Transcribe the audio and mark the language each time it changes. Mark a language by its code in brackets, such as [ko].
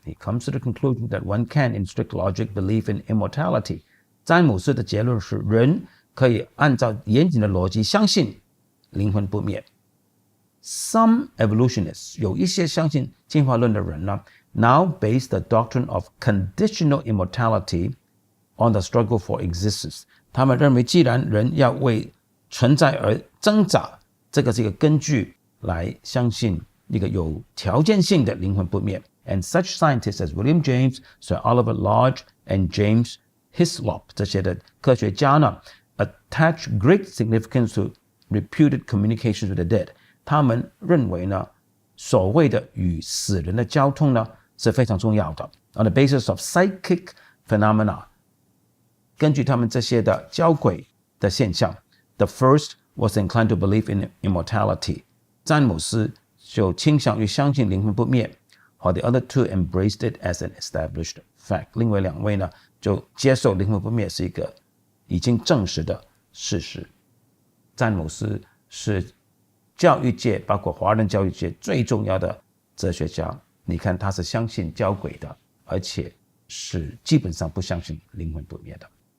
[en] He comes to the conclusion that one can, in strict logic, believe in immortality. [zh] 詹姆斯的结论是，人可以按照严谨的逻辑相信灵魂不灭。 [en] Some evolutionists [zh] 有一些相信进化论的人呢 [en] now base the doctrine of conditional immortality on the struggle for existence. [zh] 他们认为既然人要为存在而挣扎，这个是一个根据来相信一个有条件性的灵魂不灭。 [en] And such scientists as William James, Sir Oliver Lodge, and James Hislop [zh] 这些的科学家呢 [en] attach great significance to reputed communications with the dead. [zh] 他们认为呢，所谓的与死人的交通呢是非常重要的。 [en] On the basis of psychic phenomena, [zh] 根据他们这些的交轨的现象 [en] ，the first was inclined to believe in immortality. [zh] 詹姆斯就倾向于相信灵魂不灭， [en] while the other two embraced it as an established fact. [zh] 另外两位呢，就接受灵魂不灭是一个已经证实的事实。詹姆斯是教育界，包括华人教育界最重要的哲学家。你看，他是相信交轨的，而且是基本上不相信灵魂不灭的。